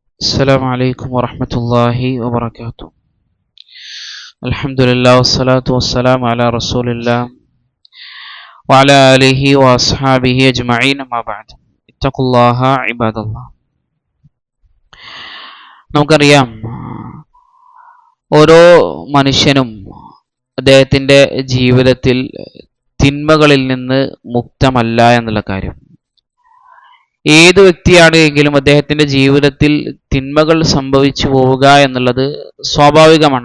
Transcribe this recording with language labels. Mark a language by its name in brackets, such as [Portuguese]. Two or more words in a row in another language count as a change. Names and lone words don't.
[Arabic] السلام عليكم ورحمة الله وبركاته. الحمد لله والصلاة والسلام على رسول الله وعلى آله وأصحابه أجمعين ما بعد اتقوا الله عباد الله. [Malayalam] നമുക്കറിയാം, ഓരോ മനുഷ്യനും അദ്ദേഹത്തിൻ്റെ ജീവിതത്തിൽ തിന്മകളിൽ നിന്ന് മുക്തമല്ല എന്നുള്ള കാര്യം. ഏത് വ്യക്തിയാണെങ്കിലും അദ്ദേഹത്തിൻ്റെ ജീവിതത്തിൽ തിന്മകൾ സംഭവിച്ചു പോവുക എന്നുള്ളത് സ്വാഭാവികമാണ്.